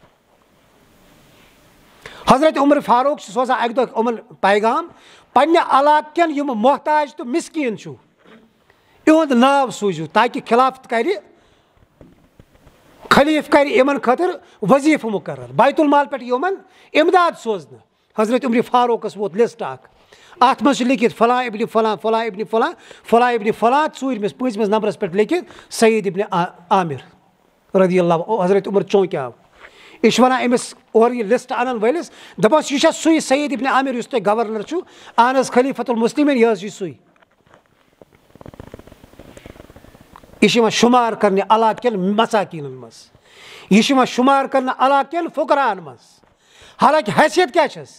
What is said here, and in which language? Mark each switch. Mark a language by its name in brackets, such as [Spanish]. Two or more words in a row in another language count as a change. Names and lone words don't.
[Kashmiri] حضرت عمر فاروق چھُ سوزان اکہِ دۄہ یِمن پیغام پننہِ علاقہٕ کٮ۪ن یِم محتاج تہٕ مسکیٖن چھُ یِہُنٛد ناو سوٗزِو تاکہِ خلافت کرِ خلیٖف کرِ یِمن خٲطرٕ وظیٖفہٕ مُقرر بیت المال پٮ۪ٹھ یِمن امداد سوزنہٕ حضرت عمر فاروقس ووت لسٹ اکھ اتھ منٛز چھُ لیکھِتھ فلاں ابنِ فلاں فلاں ابنِ فلاں فلاں ابنِ فلاں ژوٗرمِس پٲنٛژمِس نمبرس پٮ۪ٹھ لیکھِتھ سعید ابنِ عامر [Arabic] رضی اللہ [Kashmiri] حضرت عمر چونکیٛاو یہِ چھُ ونان أمِس اورٕ یہِ لسٹ انن وٲلِس دپان یہِ چھا سُے سعید ابنِ عامر یُس تۄہہِ گورنر چھُو اہن حظ [Arabic] خلیفۃ المسلمین [Kashmiri] یہِ حظ چھُ سُے یہِ چھُ یِوان شُمار کرنہِ علاقہٕ کٮ۪ن مساکیٖنن منٛز یہِ چھُ یِوان شُمار کرنہٕ علاقہٕ کٮ۪ن فُقراہن منٛز حالانکہِ حیثیت کیٛاہ چھس